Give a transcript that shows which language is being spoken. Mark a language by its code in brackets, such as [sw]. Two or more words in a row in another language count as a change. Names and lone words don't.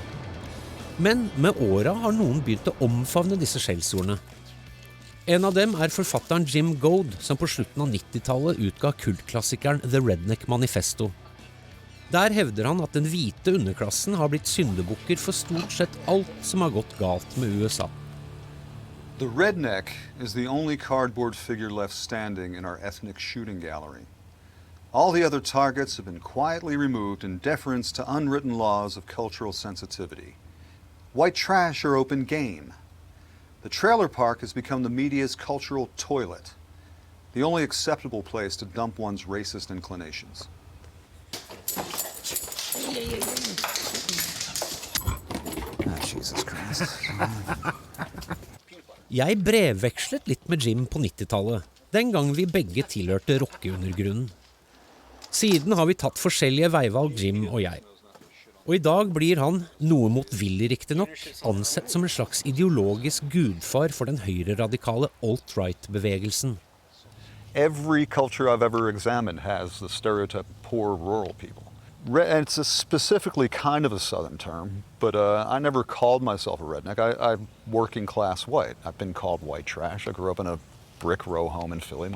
[no] Men med åra har noen begynt å omfavne disse skjellsordene. En av dem forfatteren Jim Goad, som på slutten av 90-tallet utga kultklassikeren The Redneck Manifesto. Der hevder han at den hvite underklassen har blitt syndebukker for stort sett alt som har gått galt med USA. [en] The redneck is the only cardboard figure left standing in our ethnic shooting gallery. All the other targets have been quietly removed in deference to unwritten laws of cultural sensitivity. White trash are open game. The trailer park has become the media's cultural toilet, the only acceptable place to dump one's racist inclinations. Jesus Christ. [no] Jeg brevvekslet litt med Jim på 90-tallet, den gang vi begge tilhørte rockeundergrunnen. Siden har vi tatt forskjellige veivalg, Jim og jeg. Og i dag blir han, noe motvillig riktignok, ansett som en slags ideologisk gudfar for den høyre-radikale alt-right-bevegelsen. [en] Every culture I've ever examined has the stereotype of poor rural people. And it's specifically kind of a Southern term, but I never called myself a redneck. I'm working class white. I've been called white trash. I grew up in a brick row home in Philly.